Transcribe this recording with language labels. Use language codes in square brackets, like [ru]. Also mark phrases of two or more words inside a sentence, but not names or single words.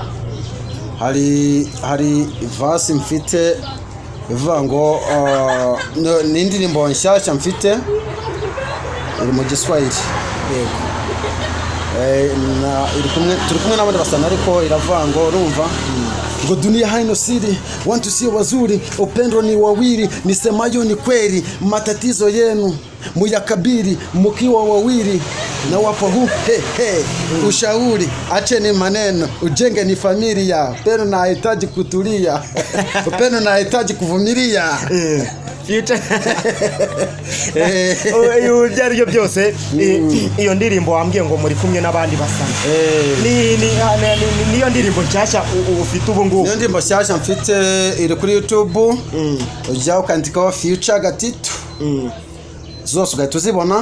[rw] hari verse mfite ivuga ngo ni indirimbo nshyashya mfite iri mu Giswahili turi kumwe n'abandi basana ariko iravuga ngo urumva ngo [sw] dunia haina siri, watu sio wazuri, upendo ni wawili, nisemayo ni kweli, matatizo yenu muyakabiri mkiwa wawili, na wapo ushauri, acheni maneno, ujenge ni familia, upendo na hitaji kutulia, upendo na hitaji kuvumilia. [rw] Future ubyaryo byose iyo ndirimbo wambwiye ngo muri kumwe n'abandi basana niyo ndirimbo nshyashya ufite ubu ngubu? Niyo ndirimbo nshyashya mfite iri kuri YouTube, ujya ukandikaho Future Gatito zose ugahita uzibona.